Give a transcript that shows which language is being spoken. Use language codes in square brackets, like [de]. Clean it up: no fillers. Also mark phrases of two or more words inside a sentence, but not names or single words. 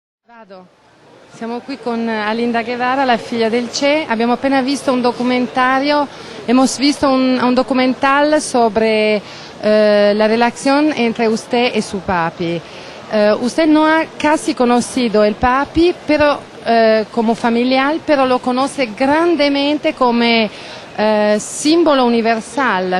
[it] Vado. Siamo qui con Alinda Guevara, la figlia del Che. Abbiamo appena visto un documentario, [es] hemos visto un documental sobre la relación entre usted y su papi. Usted no ha casi conocido el papi, pero como familiar, pero lo conoce grandemente como símbolo universal.